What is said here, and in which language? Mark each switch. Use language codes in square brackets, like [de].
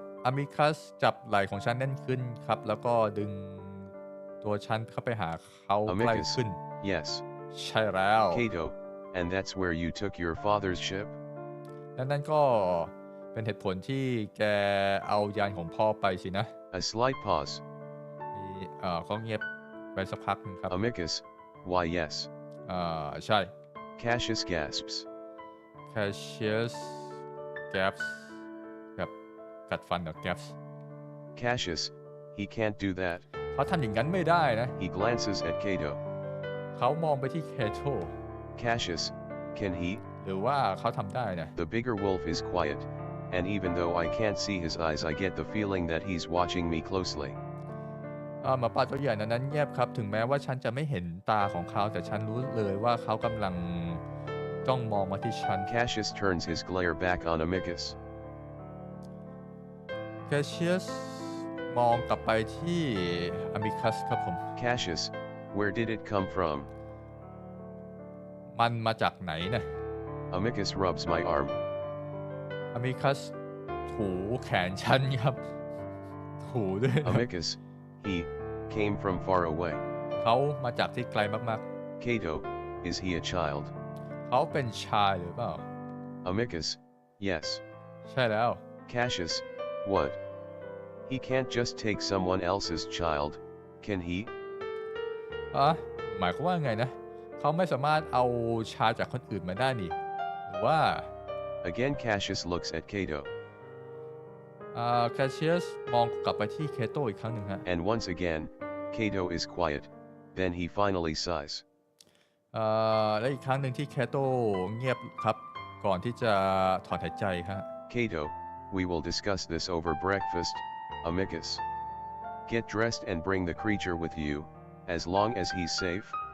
[th] Amicus จับไหล่ของฉันแน่นขึ้นครับแล้วก็ดึงตัวฉันเข้าไปหาเขาใกล้ [en] Amicus, [th] ขึ้น [en] yes. [th] ใช่แล้ว [en] Cato, and that's where you took your father's ship? [th] และนั่นก็เป็นเหตุผลที่แกเอายานของพ่อไปสินะ [en] A slight pause. [th] มีเขาเงียบไปสักพักนึงครับ [en] Amicus, why yes. [th] ใช่ [en] Cassius gasps. [th] Cassius gaps แบบกัดฟันกับ gaps [en] Cassius, he can't do that. [th] เขาทำอย่างนั้นไม่ได้นะ [en] He glances at Cato. [th] เขามองไปที่ Cato [en] Cassius, can he? [th] หรือว่าเขาทำได้นะ [en] The bigger wolf is quiet, and even though I can't see his eyes, I get the feeling that he's watching me closely. [th] หมาป่าตัวใหญ่นั้นเงียบครับถึงแม้ว่าฉันจะไม่เห็นตาของเขาแต่ฉันรู้เลยว่าเขากำลังจ้องมองมาที่ฉัน [en] Cassius turns his glare back on Amicus. [th] Cassius มองกลับไปที่ Amicus ครับผม [en] Cassius, where did it come from? [th] มันมาจากไหนนะ [en] Amicus rubs my arm. [th] Amicus ถูแขนฉันครับถูด้วยนะ [en] Amicus, he came from far away. [th] เขามาจากที่ไกลมาก [en] Cato, is he a child? [th] ๆเขาเป็นชายหรือเปล่า [en] Amicus, yes. [th] ใช่แล้ว [en] Cassius, what? He can't just take someone else's child, can he? [th] หมายความว่าไงนะเขาไม่สามารถเอาชายจากคนอื่นมาได้นี่หรือว่า [en] Again Cassius looks at Cato. [th] Cassius มองกลับไปที่ Cato อีกครั้งหนึ่งฮะ [en] And once again, Cato is quiet, then he finally sighs. [th] และอีกครั้งหนึ่งที่ Cato เงียบครับก่อนที่จะถอนหายใจครับ [en] Cato, we will discuss this over breakfast, Amicus. Get dressed and bring the creature with you, as long as he's safe.